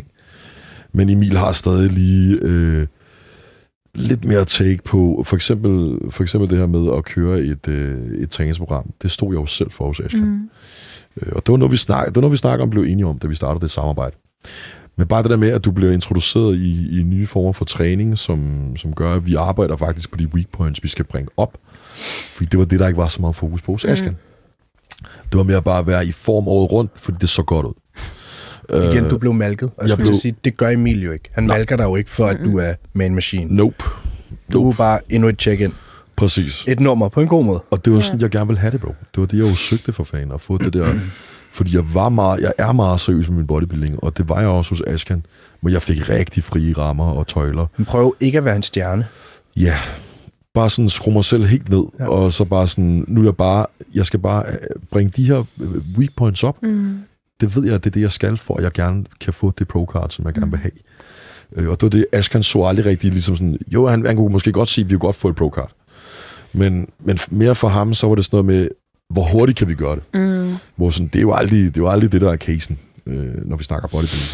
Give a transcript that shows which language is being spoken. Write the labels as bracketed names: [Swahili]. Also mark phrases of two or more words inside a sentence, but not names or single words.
[Danish] Men Emil har stadig lige lidt mere take på, for eksempel det her med at køre et træningsprogram. Det stod jeg jo selv for hos Ashkan. Mm. Og det var noget, vi snakker om, blev enige om, da vi startede det samarbejde. Men bare det der med, at du bliver introduceret i nye former for træning, som gør, at vi arbejder faktisk på de [English] weak points, [Danish] vi skal bringe op. Fordi det var det, der ikke var så meget fokus på hos Ashkan. Det var mere bare at være i form året rundt, fordi det så godt ud. Igen, du blev malket. Og jeg skulle sige, det gør Emil jo ikke. Han malker dig jo ikke for, at du er Man Machine. Nope. Du er bare endnu et check-in. Præcis. Et nummer på en god måde. Og det var sådan, jeg gerne ville have det, bro. Det var det, jeg jo søgte for fanden, at få det der. Fordi jeg er meget seriøs med min bodybuilding, og det var jeg også hos Ashkan. Men jeg fik rigtig frie rammer og tøjler. Men prøv ikke at være en stjerne. Ja. Bare sådan skrue mig selv helt ned, og så bare sådan, jeg skal bare bringe de her [English] weak points [Danish] op. Mm. Det ved jeg, det er det, jeg skal, for at jeg gerne kan få det pro-card, som jeg gerne vil have. Og det var det, Ashkan så aldrig rigtig ligesom sådan, jo, han kunne måske godt sige, at vi kunne godt få et pro-card. Men mere for ham, så var det sådan noget med, hvor hurtigt kan vi gøre det? Mm. Hvor sådan, det er jo aldrig det, der er casen, når vi snakker bodybuilding.